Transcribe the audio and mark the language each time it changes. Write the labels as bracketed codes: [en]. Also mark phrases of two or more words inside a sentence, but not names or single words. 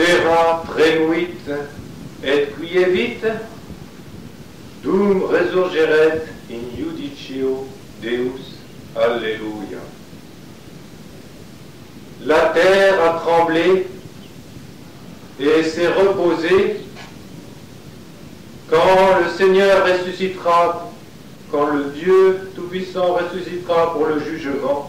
[la] terra tremuit et quievit, dum resurgeret in iudicio Deus. Alléluia. [fr] La terre a tremblé et s'est reposée quand le Seigneur ressuscitera, quand le Dieu Tout-Puissant ressuscitera pour le jugement.